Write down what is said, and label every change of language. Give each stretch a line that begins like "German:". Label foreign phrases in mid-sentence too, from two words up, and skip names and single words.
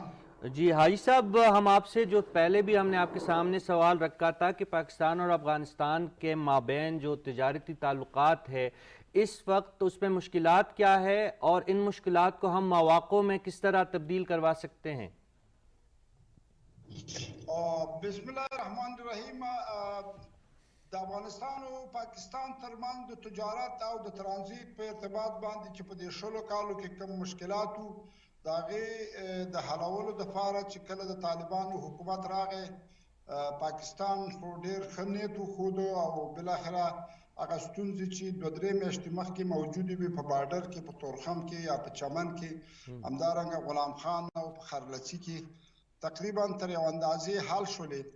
Urdu: جی حاجی صاحب, ہم آپ سے جو پہلے بھی ہم نے آپ کے سامنے سوال رکھا تھا کہ پاکستان اور افغانستان کے مابین جو تجارتی تعلقات ہے اس وقت اس میں مشکلات کیا ہے اور ان مشکلات کو ہم مواقع میں کس طرح تبدیل کروا سکتے ہیں؟
Arabic: بسم اللہ الرحمن الرحیم.
Pashto: د افغانستان او پاکستان ترمنځ د تجارت او د ترانزیت په ارتباط باندې چې په دې شلو کالو کې کوم مشکلات وو د هغې د حلولو دپاره چې کله د طالبانو حکومت راغی پاکستان خو ډېر ښه نیت وښودو او بالاخره هغه ستونزې چې 2-3 میاشتې مخکې موجودې وي په بارډر کې په تورخم کې یا په چمن کې همدارنګه غلام خان او په خرلڅي کې تقریبا تر یو اندازې حل شولې.